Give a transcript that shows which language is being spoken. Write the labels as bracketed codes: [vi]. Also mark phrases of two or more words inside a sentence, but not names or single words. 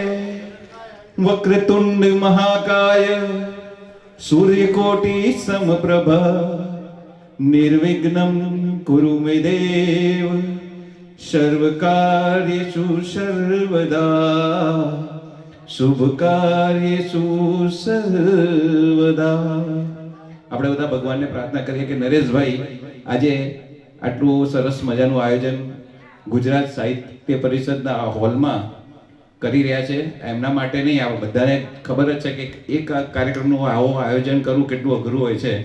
[sa] वक्रतुंड महाकाय सूर्यकोटि समप्रभ निर्विघ्नं कुरु मे देव सर्वकार्येषु सर्वदा शुभ कार्येषु सर्वदा। [gu] આપણે બધા ભગવાનને પ્રાર્થના કરીએ કે નરેશભાઈ આજે આટલું સરસ મજાનું આયોજન ગુજરાત સાહિત્ય પરિષદના હોલમાં કરી રહ્યા છે એમના માટે નહીં, આ બધાને ખબર જ છે કે એક કાર્યક્રમનું આવું આયોજન કરવું કેટલું અઘરું હોય છે।